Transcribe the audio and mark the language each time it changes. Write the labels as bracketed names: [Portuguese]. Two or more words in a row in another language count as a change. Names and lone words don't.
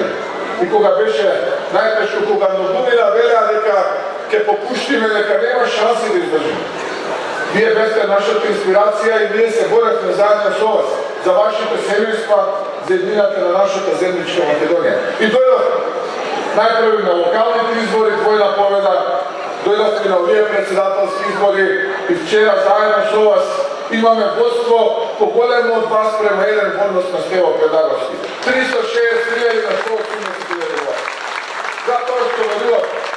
[Macedonian] И кога беше најтешко, кога многумина велеа дека ќе попуштиме, дека нема шанси да издржиме. Вие бевте нашата инспирација и ние се боревме заедно со вас за вашите семејства, за еднината на нашата земјичка Македонија. И дојдовме. Најпрви на lokalните избори, двойна победа, дојдовте на овие председателски избори и вчера заедно со вас имаме водство поголемо од вас према еден в однос на Стево Педаговски. 360.000 на 180.000 вас. Затоа што верувам.